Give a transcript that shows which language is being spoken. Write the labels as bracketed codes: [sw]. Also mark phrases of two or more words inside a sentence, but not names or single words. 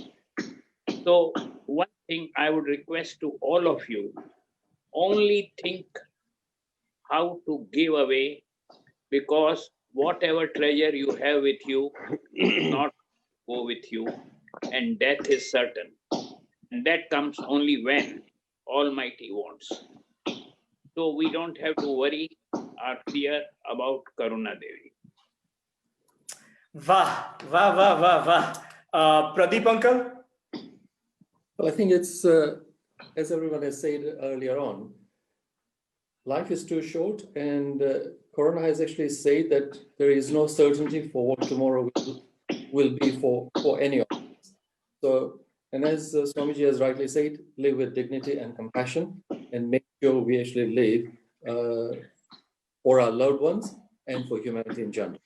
[en] So one thing I would request to all of you, only think how to give away, because whatever treasure you have with you will not go with you, and death is certain. And that comes only when Almighty wants. So we don't have to worry or fear about Karuna Devi. [hi] Vah, vah, vah, vah, vah. Pradeep uncle? [en] Well, I think it's, as everyone has said earlier on, life is too short, and Corona has actually said that there is no certainty for what tomorrow will be for any of us. So, and as Swamiji has rightly said, live with dignity and compassion, and make sure we actually live for our loved ones and for humanity in general.